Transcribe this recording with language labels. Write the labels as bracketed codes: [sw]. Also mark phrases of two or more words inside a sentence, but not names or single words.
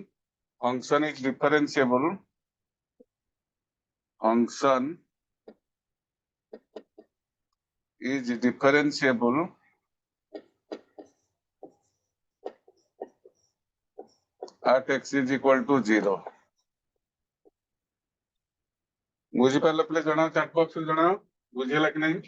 [en] Function is differentiable. Function is differentiable at x is equal to 0. [or] ବୁଝିପାରିଲ ପ୍ଲିଜ୍ ଜଣାଅ, ଚାଟ୍ ବକ୍ସରେ ଜଣାଅ ବୁଝିହେଲା କି ନାହିଁ?